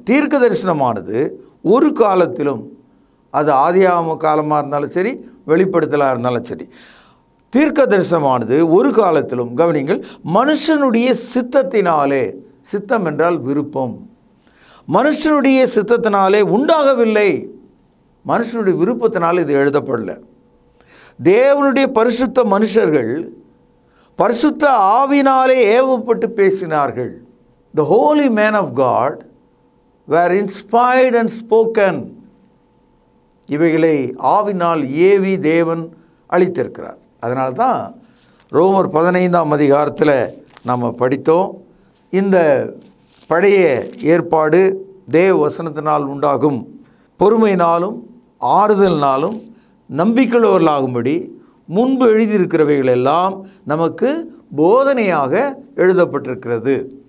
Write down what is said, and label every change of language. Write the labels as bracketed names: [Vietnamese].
[Tamil] தீர்க்க தரிசனமானது ஒரு காலத்திலும், அது ஆதியாகம காலமாக இருந்தாலும் சரி, வெளிப்படுத்தலாக இருந்தாலும் சரி, தீர்க்க தரிசனமானது ஒரு காலத்திலும், கவனிங்கள், மனுஷனுடைய சித்தத்தினாலே, சித்தம் என்றால் விருப்பம், மனுஷனுடைய சித்தத்தினாலே உண்டாகவில்லை. மனுஷனுடைய விருப்பத்தினால் இது எழுதப்படல. தேவனுடைய பரிசுத்த மனுஷர்கள் பரிசுத்த ஆவினாலே ஏவப்பட்டு பேசினார்கள். [English] The holy men of God were inspired and spoken. [Tamil] இவைகளை ஆவினால் ஏவி தேவன் அளித்திருக்கிறார். அதனால தான் ரோமர் 15ஆம் அதிகாரத்தில் நாம் படித்தோம். இந்த பழைய ஏற்பாடு தேவ வசனத்தினால் உண்டாகும் பொறுமையினாலும் ஆறுதலினாலும் நம்பிக்கையுள்ளவர்களாகும்படி முன்பு எழுதியிருக்கிறவைகள் எல்லாம் நமக்கு போதனையாக எழுதப்பட்டிருக்கிறது.